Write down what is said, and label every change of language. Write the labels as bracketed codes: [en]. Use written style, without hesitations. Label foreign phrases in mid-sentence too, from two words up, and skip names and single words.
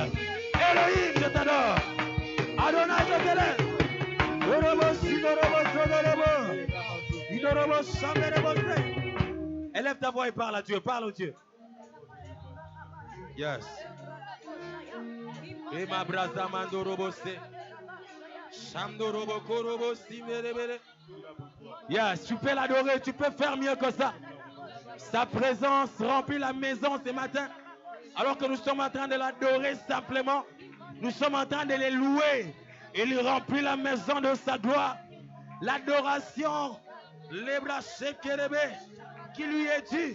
[fr] Elohim, je t'adore. Adonai, je t'élève. Élève ta voix et parle à Dieu, parle au Dieu. Yes. Et ma brasa mandorobo se. Shamdorobo korobo si mere. Yes, tu peux l'adorer, tu peux faire mieux que ça. Sa présence remplit la maison ce matin. Alors que nous sommes en train de l'adorer simplement, nous sommes en train de les louer. Il remplit la maison de sa gloire. L'adoration, qui lui est due.